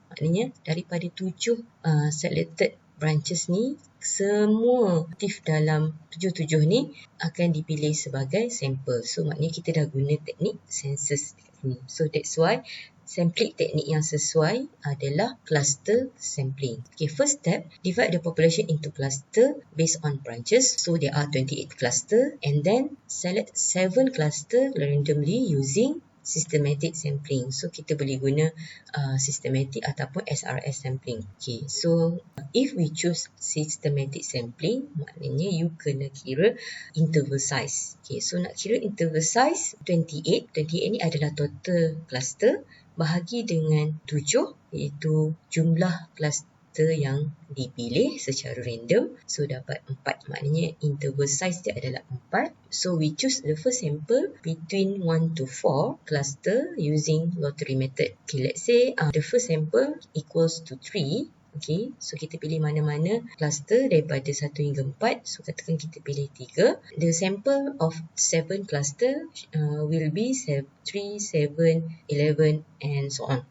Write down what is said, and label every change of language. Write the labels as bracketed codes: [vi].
[ms] Maknanya daripada 7 [en] selected branches [ms] ni, semua aktif dalam 7 ni akan dipilih sebagai sampel. So maknanya kita dah guna teknik census dekat sini. [en] So that's why sampling [ms] teknik yang sesuai adalah [en] cluster sampling. Okay, first step, divide the population into cluster based on branches. So there are 28 cluster, and then select 7 cluster randomly using systematic sampling. [ms] So kita boleh guna systematic ataupun SRS sampling. [en] Okay, so if we choose systematic sampling, [ms] maknanya [en] you [ms] kena kira [en] interval size. [ms] Okay, so nak kira interval size 28 ni adalah total cluster bahagi dengan 7, iaitu jumlah cluster yang dipilih secara random. So dapat 4, maknanya interval size dia adalah 4. [en] So we choose the first sample between 1 to 4 cluster using lottery method. Okay, let's say the first sample equals to 3. [ms] Okay, so kita pilih mana-mana cluster daripada 1 hingga 4. [en] So [ms] katakan kita pilih [en] 3. The sample of 7 cluster will be 3, 7, 11 and so on.